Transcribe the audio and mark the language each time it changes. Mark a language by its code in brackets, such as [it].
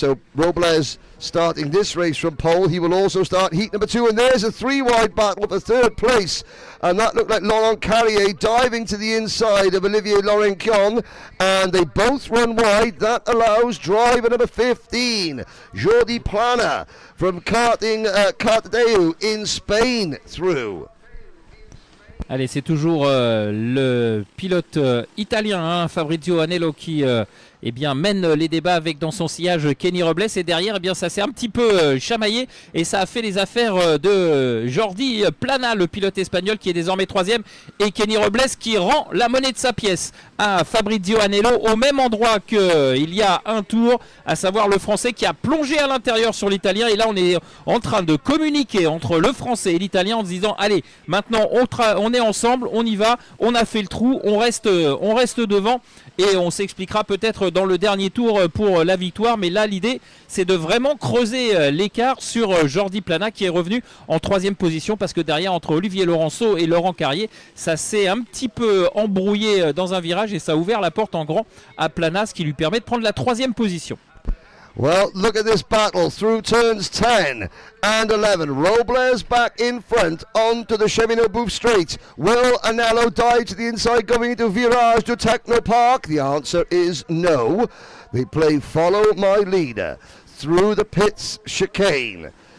[en] So Robles starting this race from pole. He will also start heat number 2, and there's a 3-wide battle for 3rd place, and that looked like Laurent Carrier diving to the inside of Olivier Laurençon, and they both run wide. That allows driver number 15 Jordi Plana from Cardedeu in Spain through. [fr] Allez, c'est toujours le pilote italien, hein, Fabrizio Anello, qui eh bien, mène les débats avec dans son sillage Kenny Robles. Et derrière, eh bien, ça s'est un petit peu chamaillé et ça a fait les affaires de Jordi Plana, le pilote espagnol qui est désormais 3e, et Kenny Robles qui rend la monnaie de sa pièce à Fabrizio Anello au même endroit qu'il y a un tour, à savoir le Français qui a plongé à l'intérieur sur l'Italien. Et là, on est en train de communiquer entre le Français et l'Italien en se disant allez, maintenant on est ensemble, on y va, on a fait le trou, on reste devant. Et on s'expliquera peut-être dans le dernier tour pour la victoire. Mais là, l'idée, c'est de vraiment creuser l'écart sur Jordi Plana qui est revenu en 3e position. Parce que derrière, entre Olivier Laurenceau et Laurent Carrier, ça s'est un petit peu embrouillé dans un virage. Et ça a ouvert la porte en grand à Plana, ce qui lui permet de prendre la 3e position. [en] Well, look at this battle through turns 10 and 11. Robles back in front onto the Chemino Booth Straight. Will Anello dive to the inside going into Virage to Techno Park? The answer is no. They play Follow My Leader through the pits chicane.